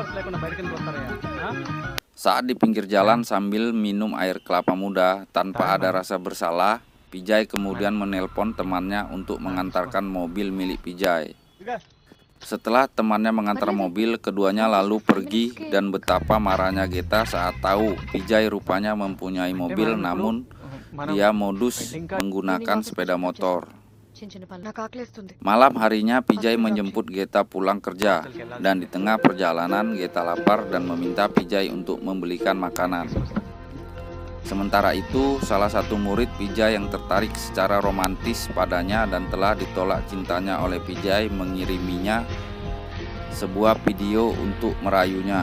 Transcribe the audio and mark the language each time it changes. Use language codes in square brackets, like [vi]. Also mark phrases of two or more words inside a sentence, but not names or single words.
[id] Saat di pinggir jalan sambil minum air kelapa muda tanpa ada rasa bersalah, Pijay kemudian menelpon temannya untuk mengantarkan mobil milik Pijay. Setelah temannya mengantar mobil, keduanya lalu pergi dan betapa marahnya Geta saat tahu Pijay rupanya mempunyai mobil namun dia modus menggunakan sepeda motor. [te] చిన్న చిన్న పనులు నాకు ఆకలేస్తుంది. [id] Malam harinya Pijay menjemput Geta pulang kerja dan di tengah perjalanan Geta lapar dan meminta Pijay untuk membelikan makanan. Sementara itu, salah satu murid Pijay yang tertarik secara romantis padanya dan telah ditolak cintanya oleh Pijay mengiriminya sebuah video untuk merayunya.